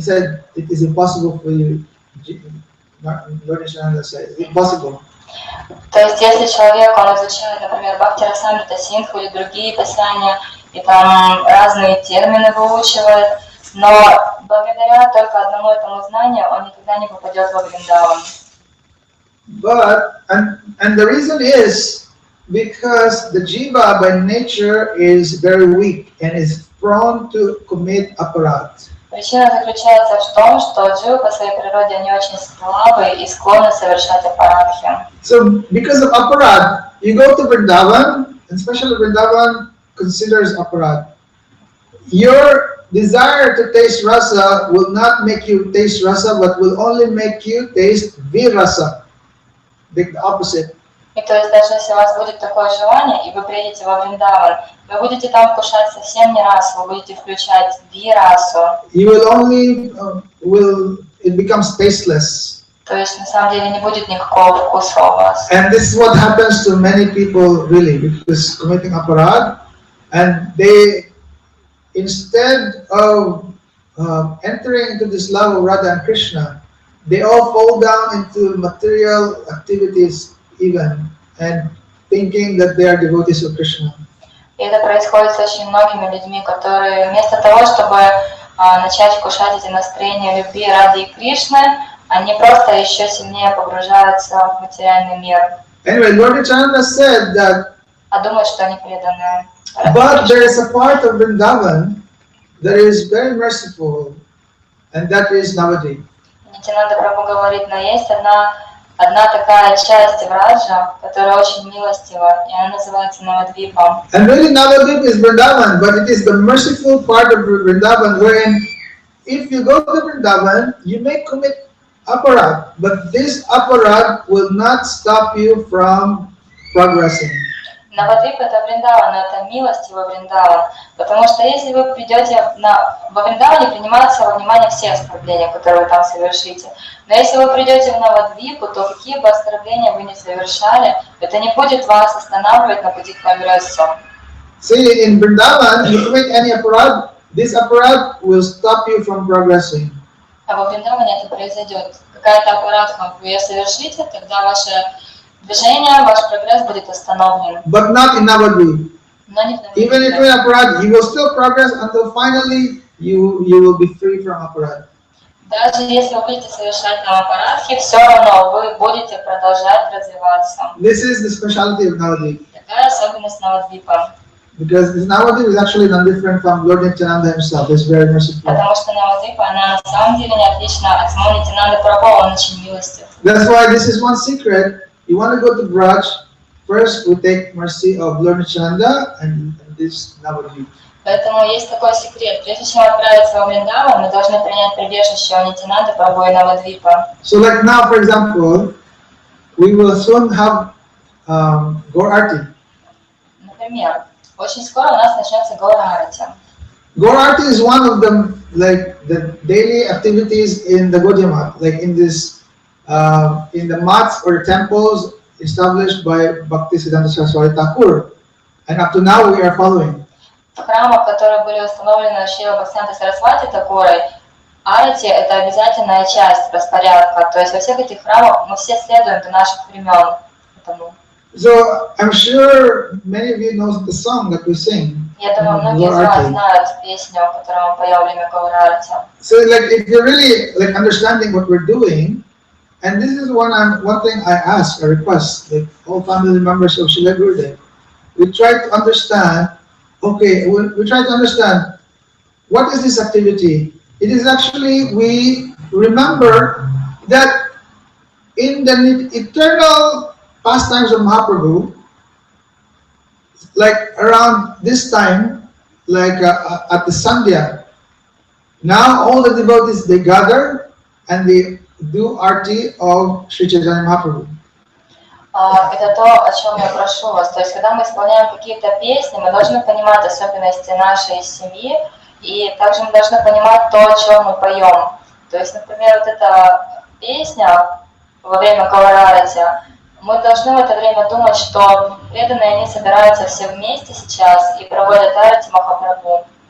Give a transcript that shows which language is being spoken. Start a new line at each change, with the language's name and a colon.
English: He said it is impossible for you. Lord Nityananda said it's impossible.
Russian: То есть, если человек, он изучает, например, Бхакти-расамрита Синдху или другие писания, и там разные термины выучивает, но благодаря только одному этому знанию он никогда не попадет во Вриндаван.
English: But and the reason is because the jiva by nature is very weak and is prone to commit aparat.
Russian: Причина заключается в том, что дживы по своей природе они очень слабые и склонны совершать апарадхи.
English: So because of aparat, you go to Vrindavan, and especially Vrindavan considers aparat. Your desire to taste rasa will not make you taste rasa, but will only make you taste virasa. The opposite.
Russian: И то есть даже если у вас будет такое желание, и вы приедете во Вриндаван, вы будете там вкушать совсем не расу, вы будете включать вирасу.
English: You will only it becomes tasteless.
Russian: То есть на самом деле не будет никакого вкуса у вас.
English: And this is what happens to many people really, because committing aparad, and they instead of entering into this love of Radha and Krishna, they all fall down into material activities even and thinking that they are devotees of Krishna.
Russian: И это происходит с очень многими людьми, которые вместо того, чтобы начать вкушать эти настроения любви ради Кришны, они просто еще сильнее погружаются в материальный мир.
English: Anyway, Lord Nityananda said that,
Russian: думают, что они преданные.
English: but there is a part of Vrindavan that is very merciful, and that is Navadvip.
Russian: Нитянанда Прабху говорит, но есть одна одна такая часть Враджа, которая очень милостива, и она называется Навадвипом.
English: And really Navadvip is Vrindavan, but it is the merciful part of Vrindavan wherein if you go to Vrindavan, you may commit aparad, but this aparad will not stop you from progressing.
Russian: Навадвип это Вриндаван, это милостивый Вриндаван, потому что если вы придете во Вриндаване, принимаются во внимание все оскорбления, которые вы там совершите. Но если вы придете в Навадвипу, то какие бы оскорбления вы ни совершали, это не будет вас останавливать на пути к прогрессу.
English: See, in Vrindavan, you commit any aparad, this aparad will stop you from progressing.
Russian: А во Вриндаване это произойдет. Какая-то аппаратка вы ее совершите, тогда ваше движение, ваш прогресс будет остановлен.
English: But not in Navadvip.
Russian: Но не в
English: Even if
Russian: Навадвипе.
English: you're aparad, you will still progress until finally you will be free from aparad.
Russian: Даже если вы будете совершать там аппаратки, все равно вы будете продолжать развиваться.
English: This is the specialty of Navadvip.
Russian: Такая особенность Навадвипа.
English: Because Navadvip is actually not different from Lord Nityananda himself. It's very merciful.
Russian: Потому что Навадвипа, она на самом деле не отлична от самого Нитянанды Прабху, он очень милостив.
English: That's why this is one secret. You want to go to Braj, first we take mercy of Lord Nityananda and this Navadvip.
Russian: Поэтому есть такой секрет. Прежде чем отправиться во Вриндаван, мы должны принять прибежище у Нитянанды Прабху и Навадвипа.
English: So like now, for example, we will soon have Gaur Arti.
Russian: Например, очень скоро у нас начнется Гаура Арати.
English: Gaur Arti is one of the daily activities in the Gaudiya Math, like in the maths or temples established by Bhaktisiddhanta Saraswati Thakur, and up to now we are following.
Russian: В храмах, которые были установлены Шрила Бхактисиддхантой Сарасвати Такурой, арати – это обязательная часть распорядка. То есть во всех этих храмах мы все следуем до наших времен этому.
English: So I'm sure many of you know the song that we sing.
Russian: Я думаю, многие из вас знают песню, которую мы поем во время Гаура Арати.
English: So like if you're really like understanding what we're doing, and this is one thing I ask, I request, like all family members of Srila Gurudev, we try to understand. Okay, we try to understand what is this activity. It is actually we remember that in the eternal pastimes of Mahaprabhu, like around this time, like at the Sandhya, now all the devotees they gather and they do arti of Sri Chaitanya Mahaprabhu.
Russian: Это то, о чем я прошу вас. То есть, когда мы исполняем какие-то песни, мы должны понимать особенности нашей семьи, и также мы должны понимать то, о чем мы поем. То есть, например, вот эта песня во время Гаура Арати, мы должны в это время думать, что преданные, они собираются все вместе сейчас и проводят арати Махапрабху.